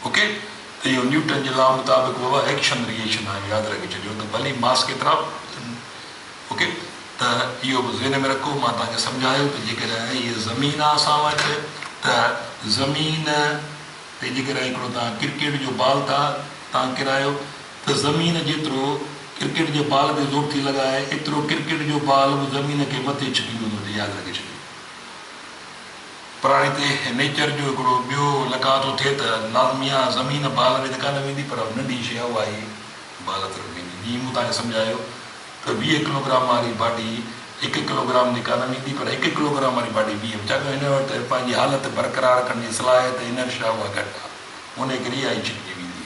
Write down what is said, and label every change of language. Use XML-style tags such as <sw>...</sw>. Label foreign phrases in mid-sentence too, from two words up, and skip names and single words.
<sd>ओके तो इहो न्यूटन जे लॉ मुताबिक़ बाबा एक्शन रिएक्शन आहे, यादि रखी छॾियो त भली मास केतिरा। ओके त इहो बि ज़हन में रखो। मां तव्हांखे सम्झायो त जेकॾहिं इहा ज़मीन आहे असां वटि त ज़मीन ते जेकॾहिं हिकिड़ो तव्हां क्रिकेट जो बॉल था तव्हां किरायो त ज़मीन जेतिरो क्रिकेट जे बॉल ते ज़ोर थी लॻाए एतिरो क्रिकेट जो बॉल बि ज़मीन खे मथे छिकी वेंदो, यादि रखे छॾियो। पर हाणे हिते नेचर जो हिकिड़ो ॿियो लॻा थो थिए त लाज़मी आहे ज़मीन बॉल में त कान वेंदी, पर नंढी शइ उहा ई बॉल तरफ़ वेंदी। जीअं मूं तव्हांखे सम्झायो त 20 किलोग्राम वारी बाडी 1 किलोग्राम जी कान वेंदी, पर 1 किलोग्राम वारी बाडी 20, छाकाणि हिन वटि पंहिंजी हालत बरक़रार करण जी सलाहियत इनर्शिया उहा घटि आहे, उन करे इहा ई छिकिजी वेंदी।</sd>